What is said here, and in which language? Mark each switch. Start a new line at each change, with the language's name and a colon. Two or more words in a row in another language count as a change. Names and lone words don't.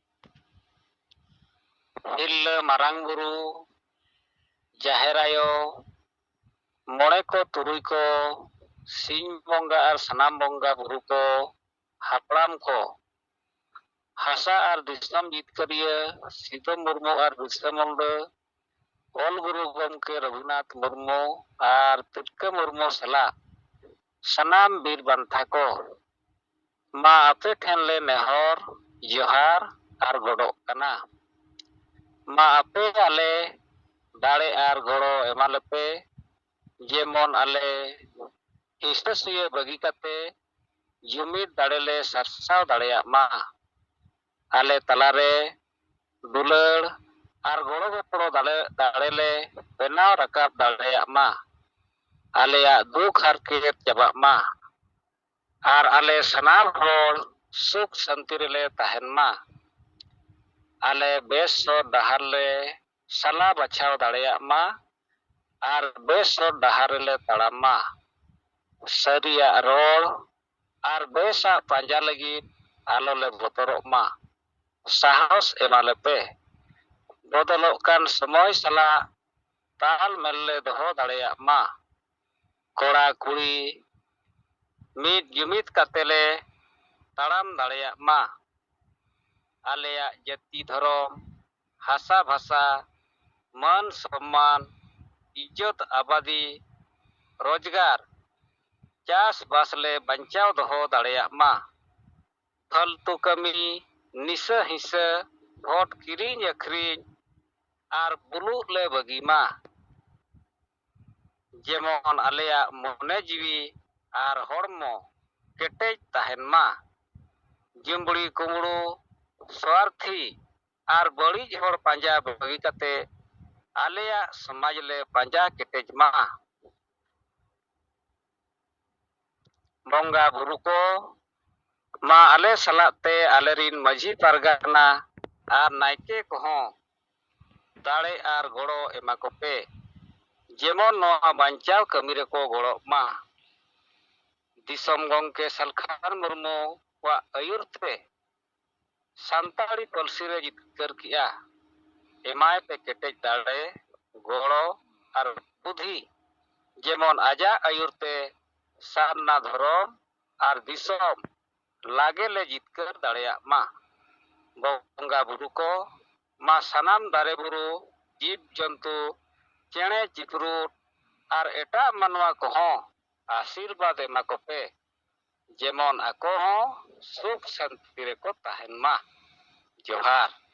Santali: ᱛᱤᱨᱞᱟᱹ ᱢᱟᱨᱟᱝ ᱵᱩᱨᱩ ᱡᱟᱦᱮᱨ ᱟᱭᱳ ᱢᱚᱬᱮ ᱠᱚ ᱛᱩᱨᱩᱭ ᱠᱚ ᱥᱤᱧ ᱵᱚᱸᱜᱟ ᱟᱨ ᱥᱟᱱᱟᱢ ᱵᱚᱸᱜᱟ ᱵᱩᱨᱩ ᱠᱚ ᱦᱟᱯᱲᱟᱢ ᱠᱚ ᱦᱟᱥᱟ ᱟᱨ ᱫᱤᱥᱚᱢ ᱡᱤᱛᱠᱟᱹᱨᱤᱭᱟᱹ ᱥᱤᱫᱩ ᱢᱩᱨᱢᱩ ᱟᱨ ᱵᱤᱨᱥᱟᱹ ᱢᱩᱱᱰᱟᱹ ᱚᱞ ᱜᱩᱨᱩ ᱜᱚᱢᱠᱮ ᱨᱚᱜᱷᱩᱱᱟᱛᱷ ᱢᱩᱨᱢᱩ ᱟᱨ ᱛᱤᱞᱠᱟᱹ ᱢᱩᱨᱢᱩ ᱥᱟᱞᱟᱜ ᱥᱟᱱᱟᱢ ᱵᱤᱨ ᱵᱟᱱᱴᱟ ᱠᱚ मा आपे ठेन ले नेहर जोहार आर गड़ोग कना मा आपे आले दाड़े आर गड़ो एमालेपे जेमन आले हिस्सा सुये बगी कते जुमिद दाड़े ले सरसाव दाड़ेया मा आले तलारे दुलड़ आर गड़ो गपड़ो दाड़े ले बेनाव रकाब दाड़ेया मा आलेया दुख हारकेत चाबा मा आर आले सनाम हर सुख शांति रे तहन मा आले बेस डहार ले सला बचाव दाड़ेया मा आर बेस डहार ले तड़ाम मा सरिया रोड़ आर बेसा पांजा लगी आलो ले बतरोग मा साहस एमाले पे बदलोग कान समय सला ताल मेले दोहो दाड़ेया मा कोड़ा कुड़ी मीत जुमित कतेले ताड़ाम दाड़ेया मा आलेया जाति धर्म हासा भाषा मान सम्मान इज्जत आबादी रोजगार चास बास ले बंचाव दोहो दाड़ेया मा फालतू कमी निशा हिस्सा भोट किरिंग अखरिंग आर बुलुग ले बगी मा जेमन आलेया मने जीवी आर हड़मो केटेज तहन मा जिमबड़ी कुमड़ू स्वार्थी आर बड़ी हड़ पांजा बगी कते आलेया समाज ले पांजा केटेज मा बंगा बुरु को मा आले सलाते आलेरिन मझी पारगाना आर नायके कोहो दाड़े आर गड़ो एमा कोपे जेमन नोआ बांचाव कमी रे को गड़ो मा दिसम गंके सलखान मुर्मू वा आयुर ते सांताड़ी पलसी रे जितकर किया एमाय पे केटेज दाड़े गड़ो आर बुद्धि जेमन आजा आयुर ते सारना धरम आर दिसम लागे ले जितकर दाड़ेया मा बंगा बुरु को मा सनाम दारे बुरु जीव जंतु चेणे चिपरूट आर एटा मानवा कोहो आशीर्वाद एमा कोपे जेमन आको हो सुख शांति रे को तहन मा जोहार